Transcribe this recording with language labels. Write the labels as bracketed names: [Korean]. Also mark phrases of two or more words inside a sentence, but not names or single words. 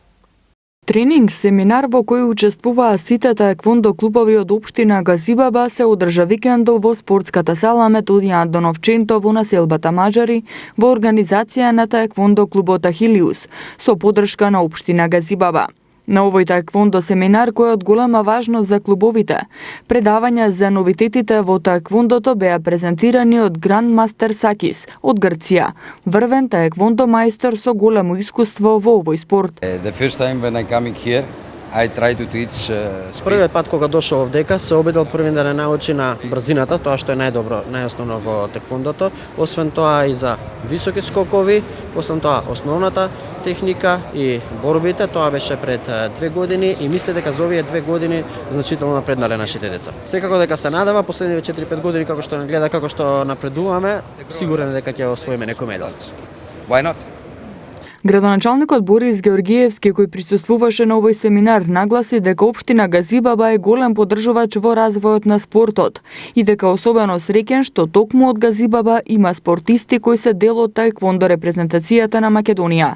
[Macedonian] Тренинг семинар во кој учествуваа сите таеквондо клубови од општина Газибаба се одржа викендов во спортската сала Методија Антоновченто во населбата Мажари во организација на таеквондо клубот Ахилиус со поддршка на општина Газибаба. На овој таеквондо семинар, кој е од голема важност за клубовите, предавања за новитетите во таеквондото беа презентирани од грандмастер Сакис од Грција, врвен таеквондо мајстор со големо искуство во овој спорт. [English] The first time when I coming here, I try to teach [Macedonian] Првиот пат кога дошол овдека се обидел првин да не научи на брзината, тоа што е најдобро, најосновно во таеквондото, освен тоа и за високи скокови, освен тоа основната техника и борбите, тоа беше пред 2 години и мисле дека за овие 2 години значително напреднале нашите деца. Секако дека се надева последниве 4-5 години како што не гледа како што напредуваме, сигурен е дека ќе освоиме некој медал. [English] Why not? [Macedonian] Градоначалникот Борис Георгиевски, кој присуствуваше на овој семинар, нагласи дека општина Газибаба е голем поддржувач во развојот на спортот и дека особено среќен што токму од Газибаба има спортисти кои се дел од таеквондо репрезентацијата на Македонија.